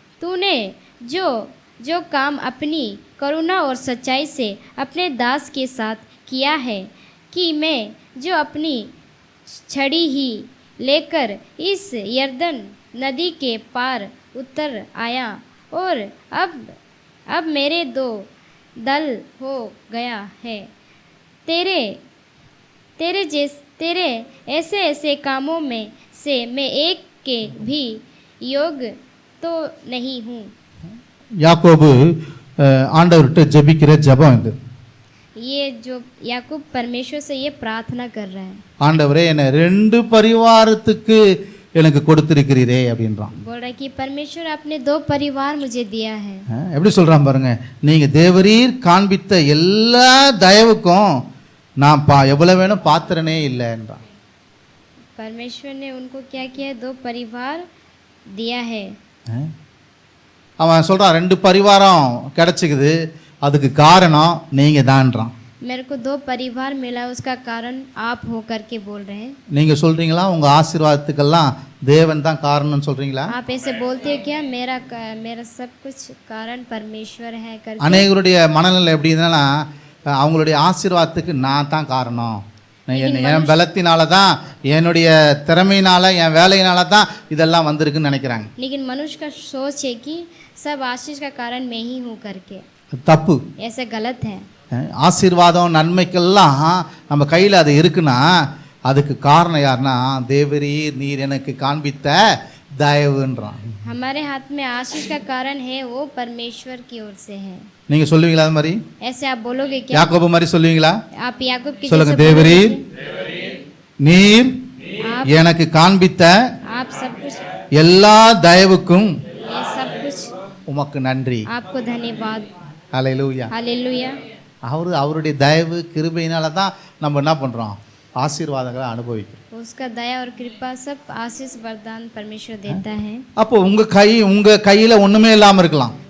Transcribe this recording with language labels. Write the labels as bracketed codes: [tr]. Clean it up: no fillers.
[hi] तूने जो काम अपनी करुणा और सच्चाई से अपने दास के साथ किया है, कि मैं जो अपनी छड़ी ही लेकर इस यरदन नदी के पार उतर आया, और अब मेरे 2 दल हो गया है। तेरे ऐसे कामों में से मैं एक के भी योग्य तो नहीं हूँ। [ta] யாக்கோபு ஆண்டவர்கிட்ட ஜெபிக்கிற ஜெபம் இது. [hi] ये जो याकूब परमेश्वर से ये प्रार्थना कर रहा है, [ta] ஆண்டவரே என்னை 2 பரிவாரத்துக்கு எனக்கு கொடுத்திருக்கிறீரே அப்படின்றான். [hi] बोल रहा है कि परमेश्वर आपने 2 परिवार मुझे दिया है। [ta] எப்படி சொல்றான் பாருங்க. நீங்க தேவரீர் காண்பித்த எல்லா தயவுக்கும் நான் எவ்வளவு வேணும் பாத்திரனே இல்லை என்றான். [hi] परमेश्वर ने उनको क्या किया? 2 परिवार दिया है। [ta] அவன் சொல்றான் 2 பரிவாரம் கிடைச்சிக்குது, அதுக்கு காரணம் நீங்க தான்றான். [hi] मेरे को 2 परिवार मिला, उसका कारण आप हो करके बोल रहे हैं। [ta] நீங்க சொல்றீங்களா உங்க ஆசீர்வாதத்துக்கெல்லாம் தேவன் தான் காரணம்னு சொல்றீங்களா? [hi] आप ऐसे बोलते हो क्या? मेरा सब कुछ कारण परमेश्वर है करके? [ta] அநேகருடைய மனநிலை எப்படின்னா அவங்களுடைய ஆசீர்வாதத்துக்கு நான் தான் காரணம், என் பலத்தினால தான், என்னுடைய திறமையினால, என் வேலையினால தான் இதெல்லாம் வந்திருக்குன்னு நினைக்கிறாங்க. [hi] लेकिन मनुष्य का सोच है कि सब आशीष का कारण मैं ही हूँ करके। [ta] தப்பு. [hi] ऐसा गलत है। [ta] ஆசீர்வாதம் நன்மைக்கெல்லாம் நம்ம கையில் அது இருக்குன்னா அதுக்கு காரணம் யாருன்னா தேவரீர் நீர் எனக்கு காண்பித்த தயவுன்றான். [hi] हमारे हाथ में आशीष का कारण है वो परमेश्वर की ओर से है। [ta] நீங்க சொல்லுவீங்களா அது மாதிரி? [hi] ऐसे आप बोलोगे क्या? [ta] யாக்கோபு மாதிரி சொல்லுவீங்களா? [hi] आप याकूब की [ta] சொல்லுங்க. [hi] जैसे [ta] தேவரீர் நீர் [hi] आप [ta] எனக்கு காண்பித்த [hi] आप सब कुछ, [ta] எல்லா தயவுக்கும் [hi] ये सब कुछ [ta] உமக்கு நன்றி. [hi] आपको धन्यवाद। [ta] ஹல்லேலூயா. [hi] हालेलुया। [ta] அவருடைய தயவு கிருபையினால தான் நம்ம என்ன பண்றோம்? ஆசீர்வாதங்களை அனுபவிக்கிறோம். [hi] उसका दया और कृपा सब आशीष वरदान परमेश्वर देता है। [ta] அப்போ உங்க கையில ஒண்ணுமே இல்லாம இருக்கலாம்,